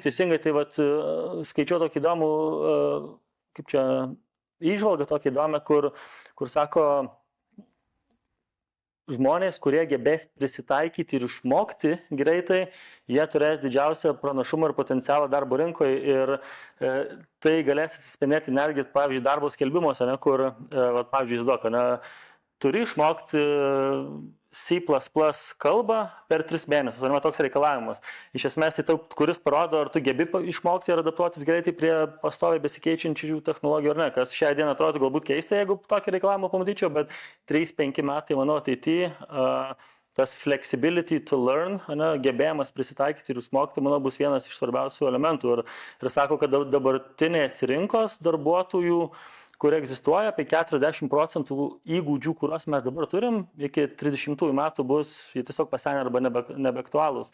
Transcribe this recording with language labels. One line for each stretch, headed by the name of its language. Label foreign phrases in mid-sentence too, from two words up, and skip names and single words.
Lithuanian: Teisingai, tai skaičiau tokį įdomų, kaip čia, įžvalgą tokį įdomę, kur sako, žmonės, kurie gebės prisitaikyti ir išmokti greitai, jie turės didžiausią pranašumą ir potencialą darbo rinkoje ir tai galės atsispindėti netgi, pavyzdžiui, darbo skelbimuose, kur, pavyzdžiui, turi išmokti C++ kalbą per 3 mėnesius, ar ne toks reikalavimas. Iš esmės, tai kuris parodo, ar tu gebi išmokti ir adaptuotis greitai prie pastoviai besikeičiančių technologijų ar ne, kas šią dieną atrodo galbūt keista, jeigu tokį reikalavimą pamatyčiau, bet 3-5 metai, manau, ateityje tas
English: flexibility to learn,
Lithuanian: gebėjimas prisitaikyti ir išmokti, manau, bus vienas iš svarbiausių elementų. Ir sako, kad dabartinės rinkos darbuotojų, kur egzistuoja apie 40% įgūdžių, kuriuos mes dabar turim, iki 30 metų bus tiesiog pasenę arba nebeaktualūs.